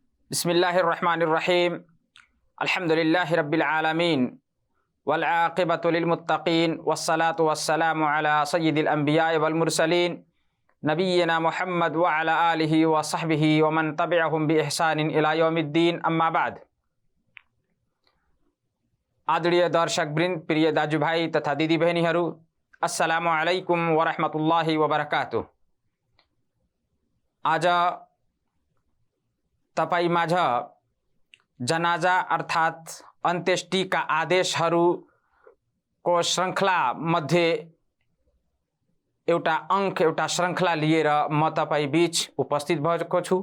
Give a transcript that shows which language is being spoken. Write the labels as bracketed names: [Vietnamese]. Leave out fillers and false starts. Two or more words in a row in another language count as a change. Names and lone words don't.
[Arabic] بسم الله الرحمن الرحيم الحمد لله رب العالمين والعاقبة للمتقين والصلاة والسلام على سيد الأنبياء والمرسلين نبينا محمد وعلى آله وصحبه ومن تبعهم بإحسان إلى يوم الدين أما بعد. [Nepali] आदरणीय दर्शकवृन्द, प्रिय दाजुभाइ तथा दिदीबहिनीहरू, [Arabic] السلام عليكم ورحمة الله وبركاته. [Nepali] आज तपाईमाझ जनाजा अर्थात् अन्त्येष्टिका आदेशहरूको श्रृङ्खला मध्ये एउटा अंक एउटा श्रृङ्खला लिएर म तपाई बीच उपस्थित भएको छु।